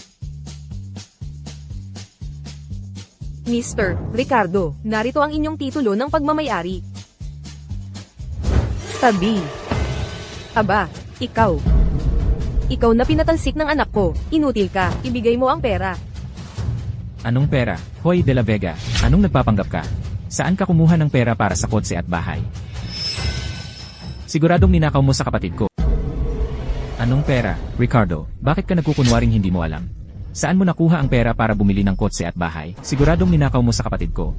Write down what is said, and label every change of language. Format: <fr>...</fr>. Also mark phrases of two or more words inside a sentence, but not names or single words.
<tl>Mr. Ricardo, narito ang inyong titulo ng pagmamayari. Tabi. Aba, ikaw. Ikaw na pinatalsik ng anak ko, inutil ka, ibigay mo ang pera. anong pera? Hoy de la Vega, anong nagpapanggap ka? Saan ka kumuha ng pera para sa kotse at bahay? Siguradong ninakaw mo sa kapatid ko. Anong pera, Ricardo? Bakit ka nagkukunwaring hindi mo alam? Saan mo nakuha ang pera para bumili ng kotse at bahay? Siguradong ninakaw mo sa kapatid ko.</tl>